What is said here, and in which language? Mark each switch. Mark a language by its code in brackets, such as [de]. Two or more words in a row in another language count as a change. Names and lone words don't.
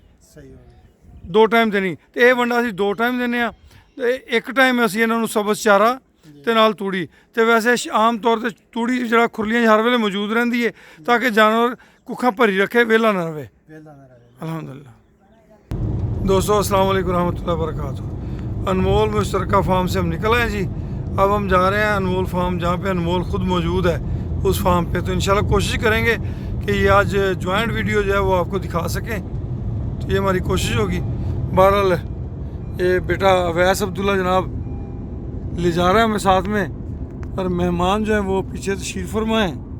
[pa] ਸਹੀ ਹੋ ਗਿਆ। 2 ਟਾਈਮ ਤੇ ਨਹੀਂ। ਤੇ ਇਹ ਵੰਡਾ ਅਸੀਂ 2 ਟਾਈਮ ਦਿੰਦੇ ਆ ਤੇ ਇੱਕ ਟਾਈਮ ਅਸੀਂ ਇਹਨਾਂ ਨੂੰ ਸਬਜ਼ ਚਾਰਾ ਤੇ ਨਾਲ ਤੂੜੀ। ਤੇ ਵੈਸੇ ਆਮ ਤੌਰ ਤੇ ਤੂੜੀ ਜਿਹੜਾ ਖੁਰਲੀਆਂ 'ਚ ਹਰ ਵੇਲੇ ਮੌਜੂਦ ਰਹਿੰਦੀ ਹੈ ਤਾਂ ਕਿ ਜਾਨਵਰ ਕੁੱਖਾਂ ਭਰੀ ਰੱਖੇ, ਵਿਹਲਾ ਨਾ ਰਹੇ। [ur] अल्हम्दुलिल्लाह। दोस्तों [ar] السلام عليكم رحمة الله و بركاته. [ur] انمول مشترکہ فارم سے ہم نکل آئے جی۔ اب ہم جا رہے ہیں انمول فارم، جہاں پہ انمول خود موجود ہے اس فارم پہ. تو ان شاء اللہ کوشش کریں گے کہ یہ آج [en] joint video [ur] جو ہے وہ آپ کو دکھا سکیں، تو یہ ہماری کوشش ہوگی. بہرحال یہ بیٹا اویس عبداللہ جناب لے جا رہا ہے ہمیں ساتھ میں، اور مہمان جو ہیں وہ پیچھے تشریف فرمائیں.